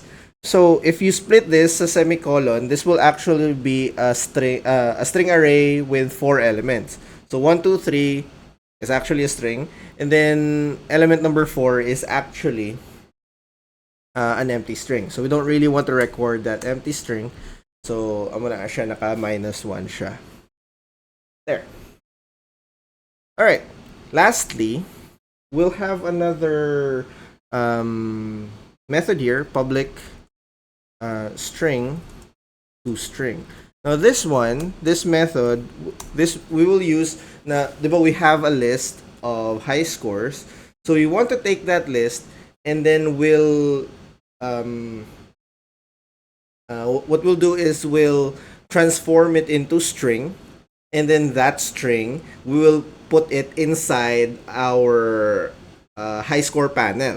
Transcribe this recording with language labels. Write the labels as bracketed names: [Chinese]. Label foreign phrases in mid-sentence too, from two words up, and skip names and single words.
[English] So if you split this sa semicolon, this will actually be a string array with 4 elements. So 1, 2, 3 is actually a string, and then element number 4 is actually an empty string. So we don't really want to record that empty string. [Hiligaynon] So amo na siya naka -1 siya. [English] There. All right. Lastly, we'll have another method here, public string to string. Now this method, we will use [Hiligaynon] na, di ba [English] we have a list of high scores. So we want to take that list and then what we'll do is we'll transform it into string, and then that string we will put it inside our high score panel.